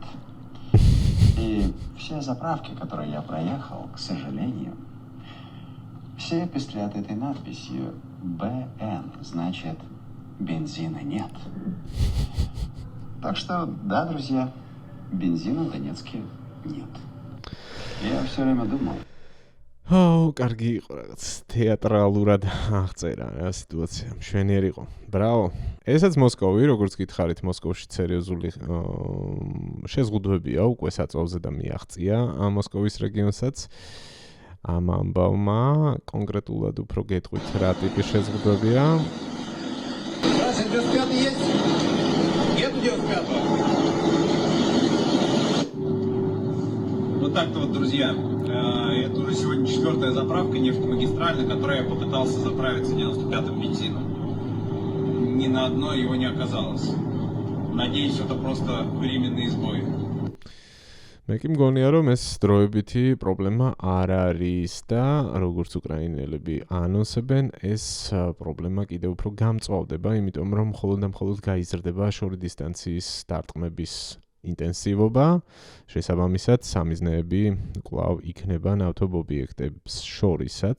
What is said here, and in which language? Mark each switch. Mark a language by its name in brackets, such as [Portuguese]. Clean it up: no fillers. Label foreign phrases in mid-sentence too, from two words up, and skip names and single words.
[Russian] И все заправки, которые я проехал, к сожалению, все пестрят этой надписью БН, значит бензина нет. Так что, да, друзья, бензина в Донецке нет. Я все время думал. [Georgian] კარგი იყო რაღაც თეატრალურად აღწერა რა სიტუაცია, მშვენიერი იყო. ბრავო. ესაც მოსკოვი, როგორც გითხარით, მოსკოვში სერიოზული შეზღუდვებია უკვე საწვავზე და მიაღწია ამ მოსკოვის რეგიონსაც. ამ ამბავმა კონკრეტულად უფრო გეტყვით რა ტიპის შეზღუდვებია. [Russian] Вот так-то вот, друзья, это уже сегодня 4-я заправка нефтемагистральная, на которой я попытался заправиться 95-м бензином. Ни на одной его не оказалось. Надеюсь, это просто временный сбой. [Georgian] მე კი მგონია რომ ეს დროებითი პრობლემა არ არის და როგორც უკრაინელები ანონსებენ ეს პრობლემა კიდევ უფრო გამწვავდება, იმიტომ რომ მხოლოდ და მხოლოდ გაიზრდება შორი დისტანციის დარტყმების ინტენსივობა, შესაბამისად სამიზნეები კვლავ იქნება ნავთობ ობიექტებს შორისაც.